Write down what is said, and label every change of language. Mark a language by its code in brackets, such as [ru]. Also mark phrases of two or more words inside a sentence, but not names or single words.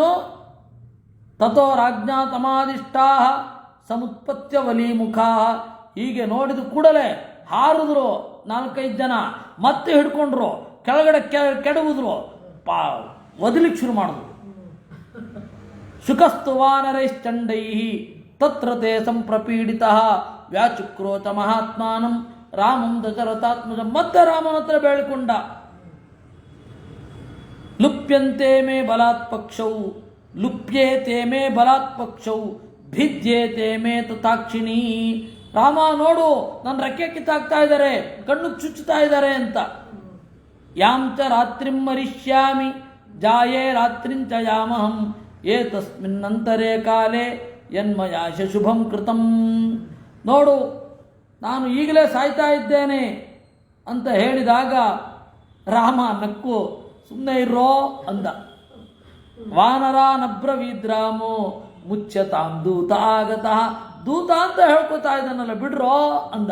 [sa] ತಥೋ ರಾಜ್ಞಾ ತಮಾದಿಷ್ಟಾ ಸಮುತ್ಪತ್ಯ ವಲೀಮುಖಾ. [kn] ಹೀಗೆ ನೋಡಿದ ಕೂಡಲೇ ಹಾರಿದ್ರು 4-5 ಜನ, ಮತ್ತೆ ಹಿಡ್ಕೊಂಡ್ರು, ಕೆಳಗಡೆ ಕೆಡವುದ್ರು, ಒದಲಿಕ್ಕೆ ಶುರು ಮಾಡಿದ್ರು. [sa] ಶುಕಸ್ತು ವಾನರೈಶ್ಚಂಡೈ ತತ್ರ ತೇ ಸಂಪ್ರಪೀಡಿತ ವ್ಯಾಚುಕ್ರೋತ ಮಹಾತ್ಮಾನಂ ರಾಮಂ ದಶರಥಾತ್ಮಜ. [kn] ಮತ್ತೆ ರಾಮನ ಹತ್ರ ಬೇಳಿಕೊಂಡ. [sa] ಲುಪ್ಯಂತೆ ಮೇ ಬಲಾತ್ ಪಕ್ಷೌ ಲುಪ್ಯೇತೆ ಮೇ ಬಲಾತ್ ಪಕ್ಷೌ ಭಿದ್ಯೇತೆ ಮೇ ತಥಾಕ್ಷಿಣಿ. [kn] ರಾಮ ನೋಡು, ನನ್ನ ರೆಕ್ಕೆ ಕಿತ್ತಾಕ್ತಾ ಇದ್ದಾರೆ, ಕಣ್ಣು ಚುಚ್ಚುತ್ತಾ ಇದ್ದಾರೆ ಅಂತ. [sa] ಯಾಂಚ ರಾತ್ರಿಂ ಮರಿಷ್ಯಾಮಿ ಜಾಯೇ ರಾತ್ರಿಂಚ ಯಾಮಹಂ ಏತಸ್ಮಿನ್ನಂತರೇ ಕಾಲೇ ಯನ್ಮಯಾಶ ಶುಭಂ ಕೃತಂ. [kn] ನೋಡು, ನಾನು ಈಗಲೇ ಸಾಯ್ತಾ ಇದ್ದೇನೆ ಅಂತ ಹೇಳಿದಾಗ ರಾಮ ನಕ್ಕು ಸುಮ್ಮನೆ ಇರೋ ಅಂದ. [sa] ವಾನರ ನಬ್ರವೀದ್ರಾಮೋ ಮುಚ್ಚತಾಂ ದೂತ ಆಗತಃ. [kn] ದೂತ ಅಂತ ಹೇಳ್ಕೊತಾ ಇದ್ದಾನಲ್ಲ, ಬಿಡ್ರೋ ಅಂದ.